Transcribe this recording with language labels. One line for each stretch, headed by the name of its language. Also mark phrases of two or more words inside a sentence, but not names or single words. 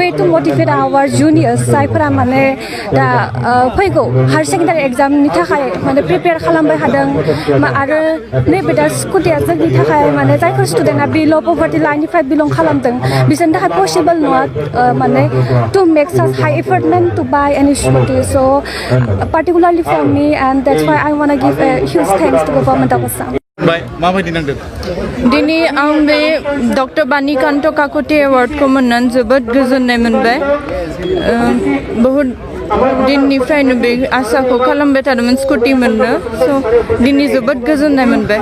English: to motivate our juniors
Bodo: जायफोरा माने दा फैगौ
English: higher secondary
Bodo: एग्जामनि थाखाय माने प्रिपेयार खालामबाय थादों आरो नैबे दा स्कुटिया जोंनि थाखाय माने जायफोर स्टुडेन्टआ बिल' पभार्टि लाइननिफ्राय बिलं खालामदों बिसोरनि थाखाय पसिबोल नङा माने
English: to make such high effort men to buy any scooty so particularly for me and that's why I want to give a huge thanks to government of Assam
Bodo: माबायदि नांदों दिनै आं बे डक्टर बानिकान्त काकति एवार्डखौ मोननानै जोबोद गोजोननाय मोनबाय बहुद दिननिफ्रायनो बे आसाखौ खालामबाय थादोंमोन स्कुटि मोननो स' दिनै जोबोद गोजोननाय मोनबाय